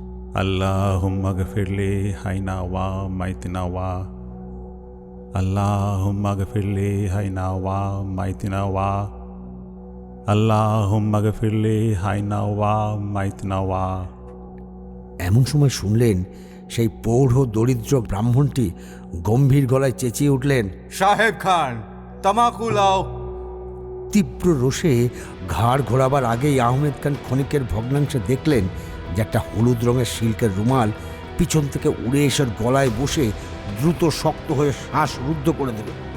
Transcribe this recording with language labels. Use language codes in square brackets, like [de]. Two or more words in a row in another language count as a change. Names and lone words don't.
[ar] اللهم اغفر لي حينا و ميتنا و اللهم اغفر لي حينا و ميتنا و اللهم اغفر لي حينا و ميتنا و. [bn] এমন সময় শুনলেন সেই পৌঢ় দরিদ্র ব্রাহ্মণটি গম্ভীর গলায় চেঁচিয়ে উঠলেন, [hi] साहेब खान, तमाकू लाओ। [bn] তীব্র রোষে ঘাড় ঘোরাবার আগেই আহমেদ খান ক্ষণিকের ভগ্নাংশে দেখলেন যে একটা হলুদ রঙের সিল্কের রুমাল পিছন থেকে উড়ে এসে গলায় বসে দ্রুত শক্ত হয়ে শ্বাস রুদ্ধ করে দিল।